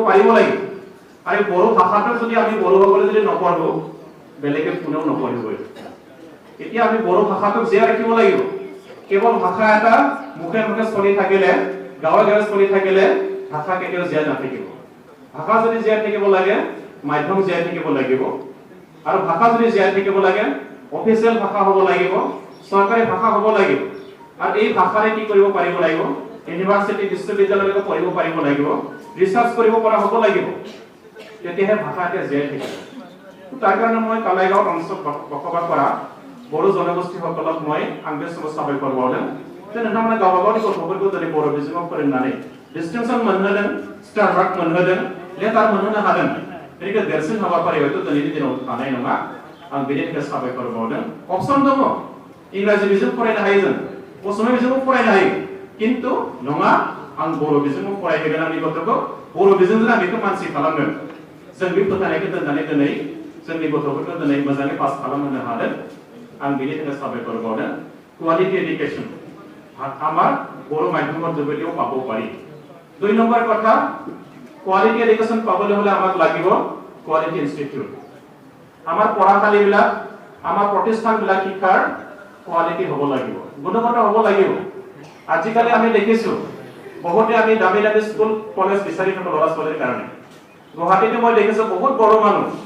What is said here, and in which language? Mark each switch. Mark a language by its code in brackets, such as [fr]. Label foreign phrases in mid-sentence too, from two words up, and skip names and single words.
[as] পাৰিব লাগিব আৰু বড়ো ভাষাটো যদি আমি বড়োসকলে যদি নপঢ়ো বেলেগে কোনেও নপঢ়িব এতিয়া আমি বড়ো ভাষাটোক জীয়াই ৰাখিব লাগিব কেৱল ভাষা এটা মুখে মুখে চলি থাকিলে গাঁৱে গাঁৱে চলি থাকিলে ভাষা কেতিয়াও জীয়াই নাথাকিব ভাষা যদি জীয়াই থাকিব লাগে মাধ্যম জীয়াই থাকিব লাগিব আৰু ভাষা যদি জীয়াই থাকিব লাগে অফিচিয়েল ভাষা হ'ব লাগিব চৰকাৰী ভাষা হ'ব লাগিব আৰু এই ভাষাৰে কি কৰিব পাৰিব লাগিব ইউনিভাৰ্চিটি বিশ্ববিদ্যালয়লৈকে পঢ়িব পাৰিব লাগিব ৰিচাৰ্চ কৰিব পৰা হ'ব লাগিব তেতিয়াহে ভাষা এটা জীয়াই থাকিব তাৰ কাৰণে মই কালাইগাঁও অঞ্চলত বসবাস কৰা বড়ো জনগোষ্ঠীসকলক মই [brx] आंबेज साबाय खरबावदों जे नोंथांमोना गावबा गावनि गथ'फोरखौ जुदि बर' बिजोङाव फोरोंनानै डिस्टिंक्शन मोनहोदों [en] star mark [brx] मोनहोदों लेटार मोनहोनो हादों बेनिफ्राय देरसिन हाबाफारि हयथ' दिनैनि दिनाव थानाय नङा आं बेनि थाखाय साबायखर बावदों अपसन दङ इंराजि बिजों फरायनो हायो जों असमिया बिजोङाव फरायनो हायो किन्तु नङा आं बर' बिजोङाव फरायहोगोन आंनि गथ'खौ बर' बिजोंजों आं बेखौ मानसि खालामगोन जों बे फोथायनायखौ दोननानै दिनै जोंनि गथ'फोरखौ दिनै मोजाङै पास खालामहोनो हादों आं बेनि थाखाय साबायखर बावदों [en] quality education [as] আমার বড় মাধ্যমৰ যোগেদিও পাব পাৰি 2 নম্বৰ কথা [en] quality education [as] পাবলৈ হলে আমাক লাগিব [en] quality institute [as] আমাৰ পঢ়াশালীবিলাক আমাৰ প্ৰতিষ্ঠানবিলাক শিক্ষাৰ কোৱালিটি হ'ব লাগিব গুণগত হ'ব লাগিব আজিকালি আমি দেখিছো বহুতে আমি দামী দামী [en] school college [as] বিচাৰি থকা ল'ৰা ছোৱালীৰ কাৰণে গুৱাহাটীতে মই দেখিছো বহুত বড় মানুহ